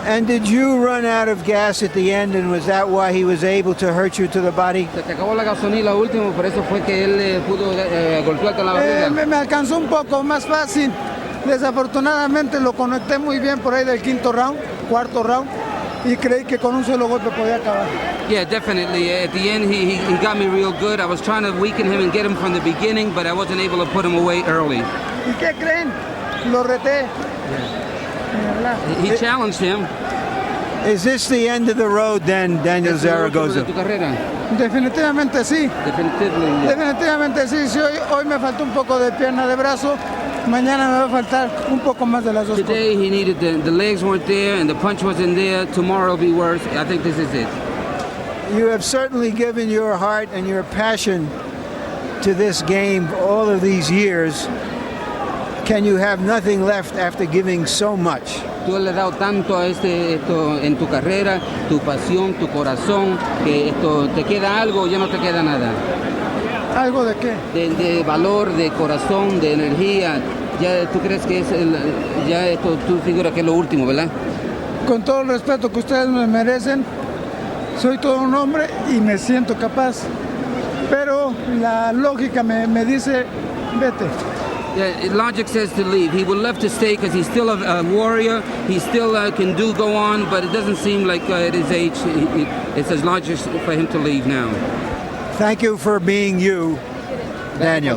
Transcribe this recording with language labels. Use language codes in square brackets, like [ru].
[en] And did you run out of gas at the end, and was that why he was able to hurt you to the body? [es] Se te acabó la gasolina último, por eso fue que él pudo golpearte la barriga. Me alcanzó un poco más fácil. Desafortunadamente lo conecté muy bien por ahí del cuarto round, y creí que con un solo golpe podía acabar. [en] Yeah, definitely. At the end, he got me real good. I was trying to weaken him and get him from the beginning, but I wasn't able to put him away early. [es] ¿Y qué creen? Lo reté. [en] He challenged him. Is this the end of the road then, Daniel Zaragoza? [es] ¿Tu carrera? Definitivamente sí. [en] Definitively. [es] Definitivamente sí. Si hoy me faltó un poco de pierna de brazo, mañana me va a faltar un poco más de las dos. [en] Today he needed the legs weren't there and the punch wasn't there. Tomorrow will be worse. I think this is it. You have certainly given your heart and your passion to this game all of these years. Can you have nothing left after giving so much? [es] Tú le has dado tanto a esto en tu carrera, tu pasión, tu corazón, que esto te queda algo o ya no te queda nada. ¿Algo de qué? De valor, de corazón, de energía. Ya tú crees que es ya esto tú figuras que es lo último, ¿verdad? Con todo el respeto que ustedes me merecen, soy todo un hombre y me siento capaz. Pero la lógica me dice, vete. [en] Yeah, logic says to leave. He would love to stay because he's still a warrior. He still can go on, but it doesn't seem like at his age it's as logic for him to leave now. Thank you for being you, Daniel.